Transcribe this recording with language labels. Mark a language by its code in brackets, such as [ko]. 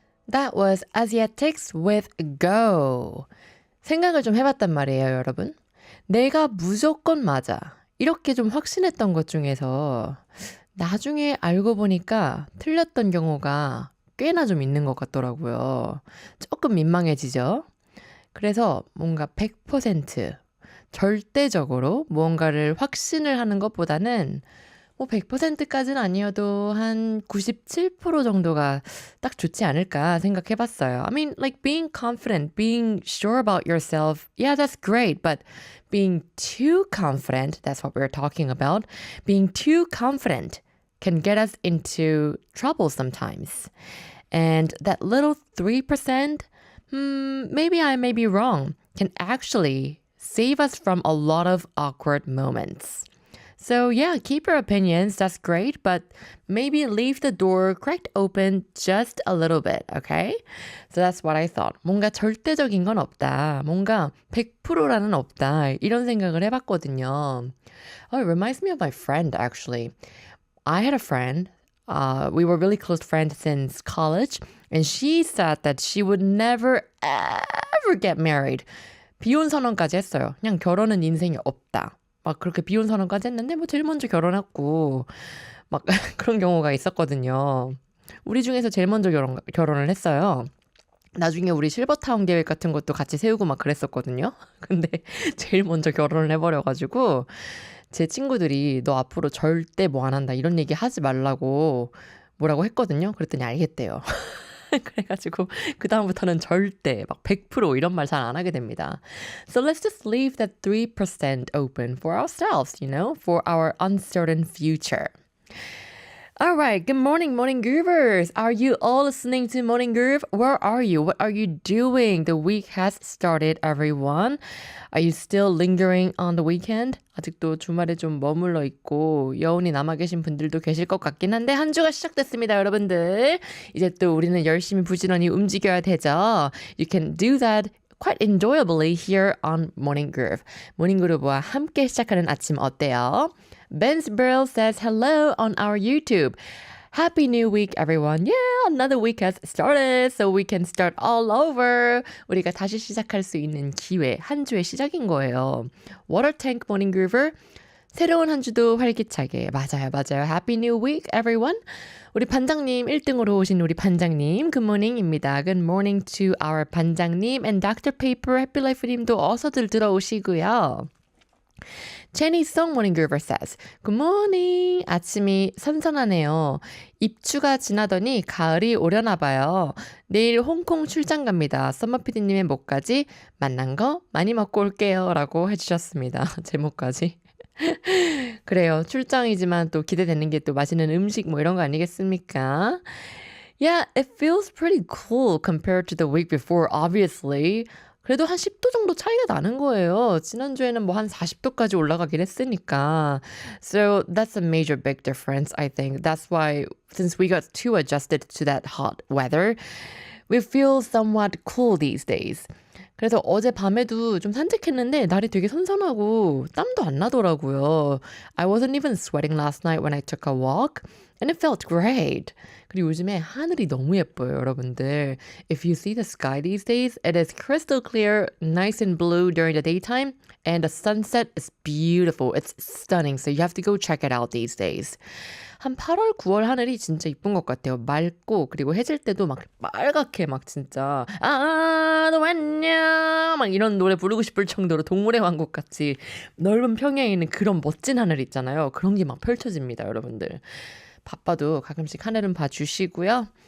[en] That was Asiatics with Go. [ko] 생각을 좀 해봤단 말이에요, 여러분. 내가 무조건 맞아. 이렇게 좀 확신했던 것 중에서 나중에 알고 보니까 틀렸던 경우가 꽤나 좀 있는 것 같더라고요. 조금 민망해지죠? 그래서 뭔가 100% 절대적으로 무언가를 확신을 하는 것보다는 뭐 100%까지는 아니어도 한 97% 정도가 딱 좋지 않을까 생각해봤어요. [en] I mean, like being confident, being sure about yourself, yeah, that's great. But being too confident, that's what we're talking about. Being too confident can get us into trouble sometimes. And that little 3%, maybe I may be wrong, can actually save us from a lot of awkward moments. So yeah, keep your opinions, that's great, but maybe leave the door cracked open just a little bit, okay? So that's what I thought. [ko] 뭔가 절대적인 건 없다. 뭔가 100%라는 없다. 이런 생각을 해봤거든요. [en] Oh, it reminds me of my friend, actually. I had a friend. We were really close friends since college, and she said that she would never, ever get married. [ko] 비혼 선언까지 했어요. 그냥 결혼은 인생에 없다. 막 그렇게 비혼 선언까지 했는데 뭐 제일 먼저 결혼했고 막 그런 경우가 있었거든요. 우리 중에서 제일 먼저 결혼을 했어요. 나중에 우리 실버타운 계획 같은 것도 같이 세우고 막 그랬었거든요. 근데 제일 먼저 결혼을 해버려가지고 제 친구들이 너 앞으로 절대 뭐 안 한다 이런 얘기 하지 말라고 뭐라고 했거든요. 그랬더니 알겠대요. 그래가지고 그 다음부터는 절대 막 100% 이런 말 잘 안 하게 됩니다. [en] So let's just leave that 3% open for ourselves, you know, for our uncertain future. All right, good morning, Morning Groovers. Are you all listening to Morning Groove? Where are you? What are you doing? The week has started, everyone. Are you still lingering on the weekend? [ko] 아직도 주말에 좀 머물러 있고 여운이 남아 계신 분들도 계실 것 같긴 한데 한 주가 시작됐습니다, 여러분들. 이제 또 우리는 열심히 부지런히 움직여야 되죠. [en] You can do that quite enjoyably here on Morning Groove. [ko] 모닝 그루브와 함께 시작하는 아침 어때요? [en] Ben's Brill says hello on our YouTube. Happy New Week, everyone. Yeah, another week has started, so we can start all over. [ko] 우리가 다시 시작할 수 있는 기회, 한 주의 시작인 거예요. [en] Water Tank Morning Groover. [ko] 새로운 한 주도 활기차게. 맞아요, 맞아요. [en] Happy New Week, everyone. [ko] 우리 반장님 1등으로 오신 우리 반장님 [en] good morning [ko] 입니다. [en] Good morning to our 반장님 and Dr. [ko] Paper Happy Life 님도 어서들 들어오시고요. [en] Jenny Song Morning Groover says, Good morning. [ko] 아침이 선선하네요. 입추가 지나더니 가을이 오려나 봐요. 내일 홍콩 출장 갑니다. 썸머피디님의 목까지 만난 거 많이 먹고 올게요. 라고 해주셨습니다. 제목까지. 그래요. 출장이지만 또 기대되는 게 또 맛있는 음식 뭐 이런 거 아니겠습니까? [en] Yeah, it feels pretty cool compared to the week before, obviously. [ko] 그래도 한 10도 정도 차이가 나는 거예요. 지난주에는 뭐 한 40도까지 올라가긴 했으니까. [en] So that's a major big difference, I think. That's why, since we got too adjusted to that hot weather, we feel somewhat cool these days. [ko] 그래서 어제 밤에도 좀 산책했는데 날이 되게 선선하고 땀도 안 나더라고요. [en] I wasn't even sweating last night when I took a walk. And it felt great. [ko] 그리고 요즘에 하늘이 너무 예뻐요, 여러분들. [en] If you see the sky these days, it is crystal clear, nice and blue during the daytime, and the sunset is beautiful. It's stunning, so you have to go check it out these days. [ko] 한 8월, 9월 하늘이 진짜 이쁜 것 같아요. 맑고 그리고 해질 때도 막 빨갛게 막 진짜 너 왔냐 막 이런 노래 부르고 싶을 정도로 동물의 왕국 같이 넓은 평야에 있는 그런 멋진 하늘 있잖아요. 그런 게 막 펼쳐집니다, 여러분들. 바빠도 가끔씩 하늘은 봐주시고요.